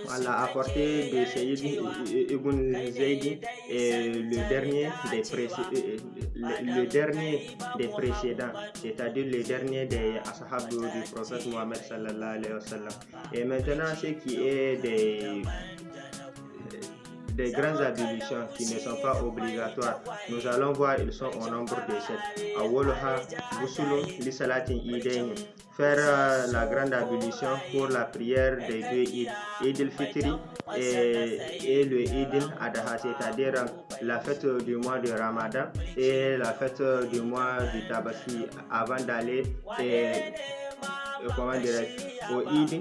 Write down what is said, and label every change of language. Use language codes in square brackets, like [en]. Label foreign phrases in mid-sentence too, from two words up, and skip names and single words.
[fr] on l'a apporté de Sayyid ibn Zayd, le dernier des précédents, c'est-à-dire le dernier des ashab du prophète Mohammed [ar] صلى الله عليه وسلم. [fr] Et maintenant, ce qui est des grandes ablutions qui ne sont pas obligatoires, nous allons voir, ils sont au nombre de 7. [ar] أولها غسل لصلاة عيدين, [fr] faire la grande ablution pour la prière des deux Eid, Eid al-Fitri et le Eid al-Adha, c'est-à-dire la fête du mois de Ramadan et la fête du mois du Tabaski, avant d'aller au Eid.